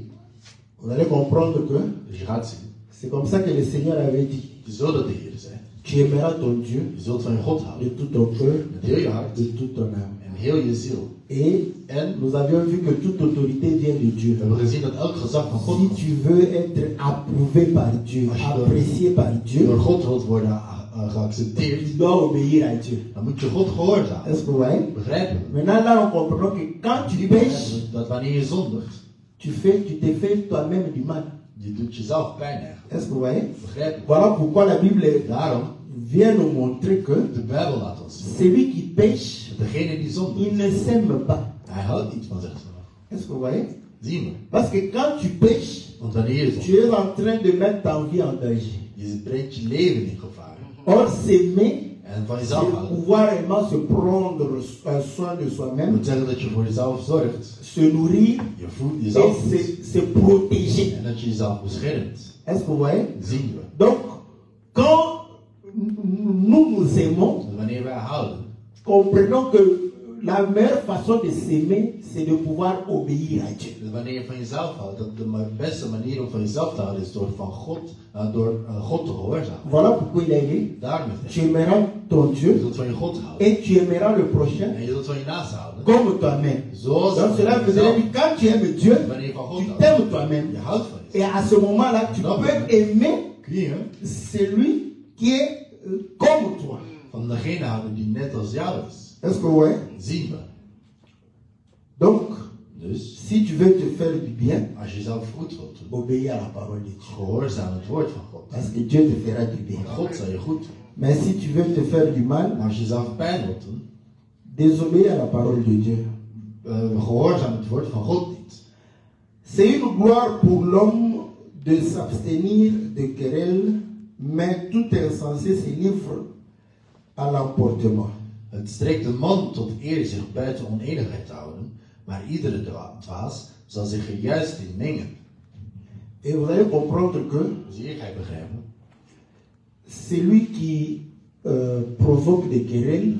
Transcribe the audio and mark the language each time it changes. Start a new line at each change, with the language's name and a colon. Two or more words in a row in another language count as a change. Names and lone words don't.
French: Vous allez comprendre que
Dutch: Dus je gaat zien,
French: c'est comme ça que le Seigneur avait dit.
Dutch: je zult dat de Heer zijn.
French: Tu aimeras ton Dieu
Dutch: Je zult van je God
French: de
Dutch: houden,
French: tout ton cœur,
Dutch: met heel je hart
French: de toute ton âme.
Dutch: en heel je ziel.
French: Et
Dutch: En
French: nous avions vu que toute autorité vient de Dieu.
Dutch: we hebben gezien dat elk gezag van God
French: Si
Dutch: komt.
French: tu veux être approuvé par Dieu,
Dutch: Als je
French: apprécié par Dieu,
Dutch: door God wilt worden geaccepteerd,
French: tu dois obéir à Dieu.
Dutch: dan moet je God gehoorzamen.
French: Est-ce que vous voyez?
Dutch: Begrijpen we?
French: Maintenant, là, on comprend que quand tu pêches,
Dutch: Dat wanneer je zondigt,
French: tu te fais toi-même du mal.
Dutch: je doet jezelf pijn eigenlijk.
French: Est-ce que vous voyez?
Dutch: Begrijpen we?
French: Voilà pourquoi la Bible
Dutch: Daarom,
French: vient nous montrer que
Dutch: de Bijbel laat ons zien.
French: celui qui pêche,
Dutch: Degene die
French: il
Dutch: zondigt,
French: ne s'aime pas.
Dutch: hij houdt niet van zichzelf.
French: Est-ce que vous voyez?
Dutch: Zien we.
French: Parce que quand tu pêches,
Dutch: Want wanneer je
French: tu
Dutch: zondigt,
French: es en train de mettre ta vie en danger.
Dutch: je brengt je leven in gevaar.
French: Or, s'aimer,
Dutch: En van
French: c'est
Dutch: jezelf houden,
French: pouvoir vraiment se prendre un soin de
Dutch: dat
French: soi-même,
Dutch: moet zeggen dat je voor jezelf zorgt.
French: se nourrir
Dutch: Je voedt
French: et
Dutch: jezelf voedt.
French: se protéger.
Dutch: En dat je jezelf beschermt.
French: Est-ce que vous voyez?
Dutch: Zien we.
French: Donc, quand nous aimons,
Dutch: Dus wanneer wij houden,
French: comprenons que la meilleure façon de s'aimer, c'est de pouvoir obéir à Dieu.
Dutch: dus wanneer je van jezelf houdt, dat de beste manier om van jezelf te houden is door van God te gehoorzamen.
French: Voilà pourquoi il a dit,
Dutch: Daarom is
French: tu
Dutch: het.
French: aimeras ton
Dutch: Je
French: Dieu
Dutch: zult van je God houden.
French: et tu aimeras le prochain
Dutch: En je zult van je naast houden.
French: comme toi-même.
Dutch: Zoals
French: Donc cela veut
Dutch: jezelf.
French: dire que quand tu aimes Dieu,
Dutch: Wanneer je van God
French: tu
Dutch: houdt,
French: t'aimes toi-même.
Dutch: je houdt van
French: Et
Dutch: jezelf.
French: à ce moment-là, tu Non, peux mais- aimer
Dutch: Kun je
French: celui qui est comme toi.
Dutch: van degene houden die net als jou is.
French: Est-ce que vous voyez?
Dutch: Zien we.
French: Donc,
Dutch: Dus,
French: si tu veux te faire du bien,
Dutch: als je zelf goed wilt doen,
French: obéis à la parole de Dieu.
Dutch: gehoorzaam het woord van God.
French: Parce que Dieu te fera du bien.
Dutch: Want God zal je goed doen.
French: Mais si tu veux te faire du mal,
Dutch: Maar als je zelf pijn wilt doen,
French: désobéis à la parole de Dieu.
Dutch: gehoorzaam het woord van God niet.
French: C'est une gloire pour l'homme de s'abstenir de querelles, mais tout insensé se livre à l'emportement.
Dutch: Het strekt de man tot eer zich buiten oneenigheid te houden, maar iedere dwaas zal zich er juist in mengen.
French: Et vous allez comprendre que
Dutch: Dus hier ga je begrijpen,
French: celui qui provoque des querelles,